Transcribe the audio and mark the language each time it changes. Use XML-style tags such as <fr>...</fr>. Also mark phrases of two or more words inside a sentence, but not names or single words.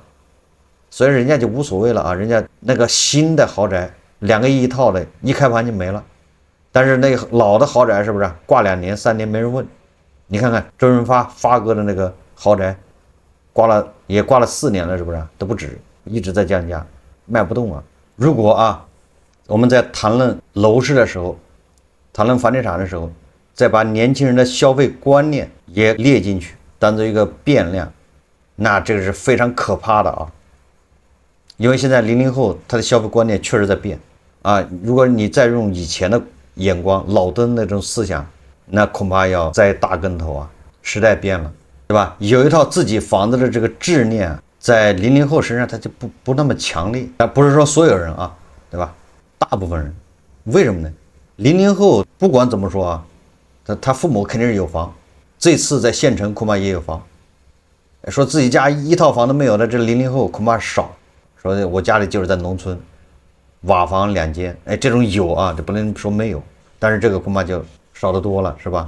<zh>所以人家就無所謂了啊，人家那個新的豪宅2個億一套的，一開盤就沒了。但是那個老的豪宅是不是掛2年3年沒人問？你看看周潤發哥的那個豪宅，掛了4年了，是不是都不止，一直在降價，賣不動啊。如果啊，我們在談論樓市的時候，談論房地產的時候，再把年輕人的消費觀念也列進去，當做一個變量，那這個是非常可怕的啊。因為現在00後他的消費觀念確實在變啊，如果你再用以前的眼光老登那種思想，那恐怕要栽大跟頭啊。时代變了，对吧？有一套自己房子的這個執念，在00後身上他就不那麼強烈，但不是說所有人啊，對吧？大部分人。為什麼呢？00後不管怎麼說啊，他父母肯定是有房，這次在縣城恐怕也有房，說自己家一套房都沒有的，這00後恐怕少， 說我家裡就是在農村，瓦房2間，哎，这種有啊，这不能說没有，但是这个恐怕就少得多了，是吧？</zh>